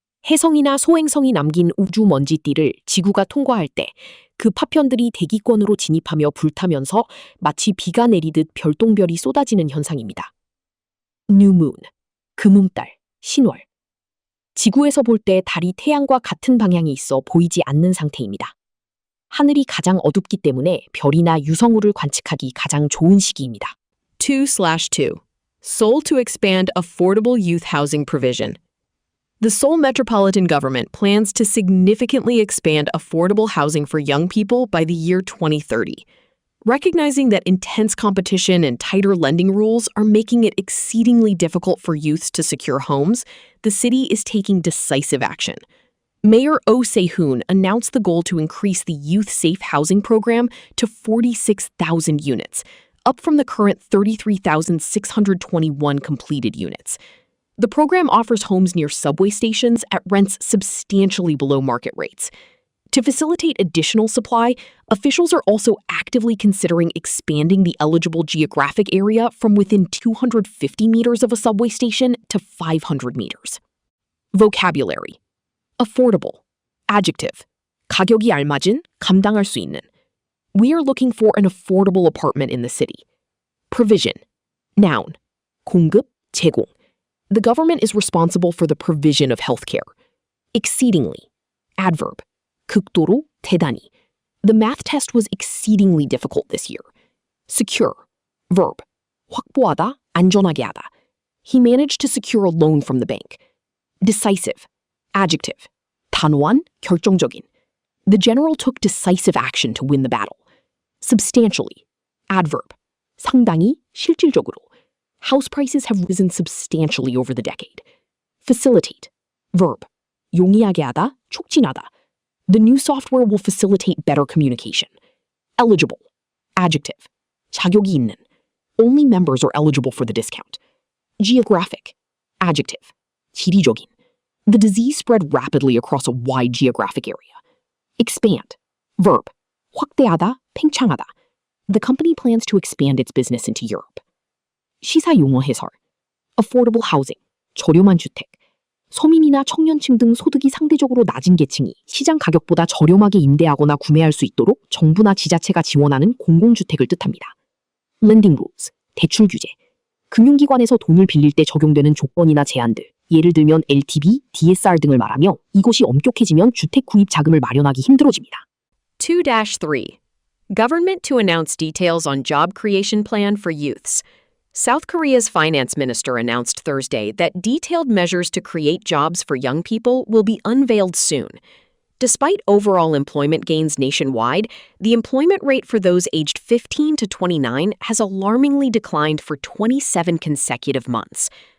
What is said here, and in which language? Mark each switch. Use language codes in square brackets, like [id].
[ko] 혜성이나 소행성이 남긴 우주 먼지띠를 지구가 통과할 때 그 파편들이 대기권으로 진입하며 불타면서 마치 비가 내리듯 별똥별이 쏟아지는 현상입니다. [en] New moon. [ko] 금음달. 신월. 지구에서 볼 때 달이 태양과 같은 방향에 있어 보이지 않는 상태입니다. 하늘이 가장 어둡기 때문에 별이나 유성우를 관측하기 가장 좋은 시기입니다. 2/2. [en] Seoul to expand affordable youth housing provision. The Seoul Metropolitan Government plans to significantly expand affordable housing for young people by the year 2030. Recognizing that intense competition and tighter lending rules are making it exceedingly difficult for youths to secure homes, the city is taking decisive action. Mayor Oh Se-hoon announced the goal to increase the Youth Safe Housing Program to 46,000 units, up from the current 33,621 completed units. The program offers homes near subway stations at rents substantially below market rates. To facilitate additional supply, officials are also actively considering expanding the eligible geographic area from within 250 meters of a subway station to 500 meters. Vocabulary. Affordable. Adjective. [ko] 가격이 알맞은, 감당할 수 있는. [en] We are looking for an affordable apartment in the city. Provision. Noun. [ko] 공급, 제공. [en] The government is responsible for the provision of healthcare. Exceedingly. Adverb. [ko] 극도로, 대단히. [en] The math test was exceedingly difficult this year. Secure. Verb. [ko] 확보하다, 안전하게 하다. [en] He managed to secure a loan from the bank. Decisive. Adjective. [ko] 단호한, 결정적인. [en] The general took decisive action to win the battle. Substantially. Adverb. [ko] 상당히, 실질적으로. [en] House prices have risen substantially over the decade. Facilitate. Verb. [ko] 용이하게 하다, 촉진하다. [en] The new software will facilitate better communication. Eligible. Adjective. [ko] 자격이 있는. [en] Only members are eligible for the discount. Geographic. Adjective. [ko] 지리적인. [en] The disease spread rapidly across a wide geographic area. Expand. Verb. [ko] 확대하다, 팽창하다. [en] The company plans to expand its business into Europe. [ko] 시사 용어 해설. [en] Affordable housing. [ko] 저렴한 주택. 서민이나 청년층 등 소득이 상대적으로 낮은 계층이 시장 가격보다 저렴하게 임대하거나 구매할 수 있도록 정부나 지자체가 지원하는 공공주택을 뜻합니다. [en] Lending rules. [ko] 대출 규제. 금융기관에서 돈을 빌릴 때 적용되는 조건이나 제한들. 예를 들면 LTV, DSR 등을 말하며 이것이 엄격해지면 주택 구입 자금을 마련하기 힘들어집니다. 2-3. [en] Government to announce details on job creation plan for youths. South Korea's finance minister announced Thursday that detailed measures to create jobs for young people will be unveiled soon. Despite overall employment gains nationwide, the employment rate for those aged 15 to 29 has alarmingly declined for 27 consecutive months.